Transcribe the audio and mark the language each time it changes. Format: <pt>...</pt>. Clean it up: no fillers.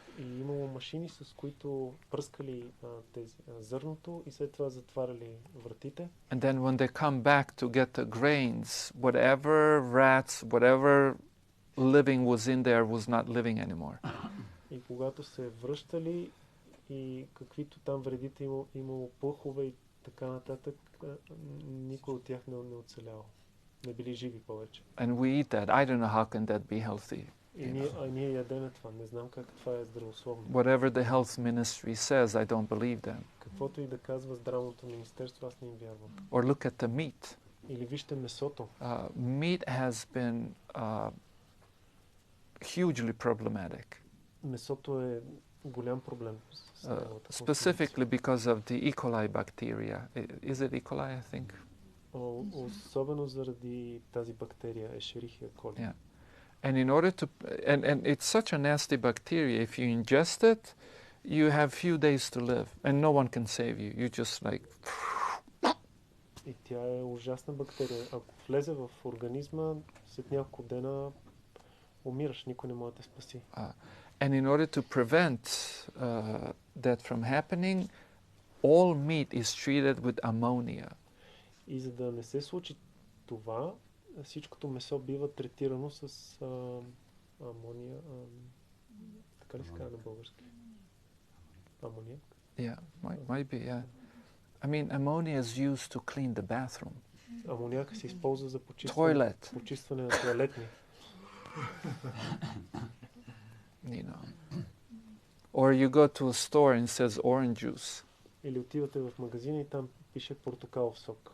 <bg>И имало машини, с които пръскали зърното и след това затваряли вратите.</bg> <en>And then when they come back to get the grains, whatever rats, whatever living was in there was not living anymore.</en> <bg>И когато се връщали и каквито там вредите имало пълхове и така нататък, никой от тях не оцелял. Не били живи повече.</bg> <en>And we eat that. I don't know how can that be healthy.</en> <bg>И ние ядеме това. Не знам как това е здравословно.</bg> <en>Whatever the health ministry says, I don't believe them.</en> <bg>Каквото и да казва здравното министерство, аз не им вярвам.</bg> <en>Or look at the meat.</en> <bg>Или вижте месото.</bg> <en>Meat has been hugely problematic.</en> <bg>Месото е голям проблем с неговата</bg> <en>specifically because of the E. coli bacteria. Is it E. coli, I think?</en> <bg>Особено заради тази бактерия, Escherichia coli.</bg> <en>Yeah. And in order to, and it's such a nasty bacteria, if you ingest it, you have few days to live, and no one can save you. You just like...</en> <bg>И тя е ужасна бактерия. Ако влезе в организма, след няколко дена умираш, никой не може да те спаси.</bg> <en>And in order to prevent that from happening, all meat is treated with ammonia.</en> <bg>И за да не се случи това, всичкото месо бива третирано с амония. Така ли се казва на български? Амония?</bg> <en>Yeah, might be, yeah. I mean, ammonia is used to clean the bathroom.</en> <bg>Амоняка се използва за почистване на тоалетни.</bg> <en>You know. Or you go to a store and it says orange juice.</en> <bg>Или отивате в магазина и там пише портокалов сок.</bg>